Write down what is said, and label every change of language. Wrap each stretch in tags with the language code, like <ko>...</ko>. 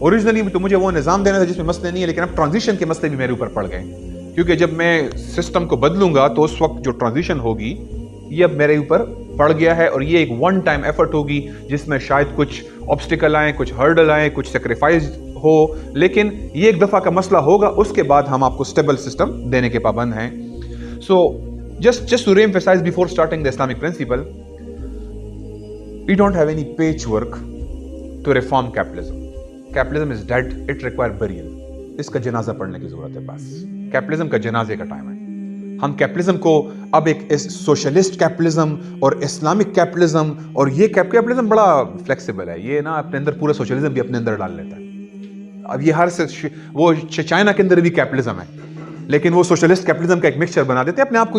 <hi>Originally तो मुझे वो निजाम देना था जिसमें मसले नहीं है, लेकिन अब ट्रांजिशन के मसले भी मेरे ऊपर पड़ गए, क्योंकि जब मैं सिस्टम को बदलूंगा तो उस वक्त जो ट्रांजिशन होगी ये अब मेरे ऊपर पड़ गया है, और ये एक वन टाइम एफर्ट होगी जिसमें शायद कुछ ऑब्स्टिकल आए, कुछ हर्डल आए, कुछ सेक्रीफाइस हो, लेकिन ये एक दफा का मसला होगा। उसके बाद हम आपको स्टेबल सिस्टम देने के पाबंद हैं।</hi> <en>So just to re-emphasize before starting the Islamic principle, we don't have any patchwork to reform capitalism. Capitalism is dead, it requires burial.</en> <hi>इसका जनाजा पढ़ने की जरूरत है बस। कैपिटलिज्म का जनाजे का टाइम है। हम कैपिटलिज्म को अब एक सोशलिस्ट कैपिटलिज्म और इस्लामिक कैपिटलिज्म, और ये कैपिटलिज्म बड़ा फ्लेक्सिबल है, ये ना अपने अंदर पूरा सोशलिज्म भी अपने अंदर डाल लेता है। अब ये हर से वो चाइना के अंदर भी कैपिटलिज्म है, लेकिन वो सोशलिस्ट कैपिटलिज्म का एक मिक्सचर बना देते हैं अपने आप को।</hi>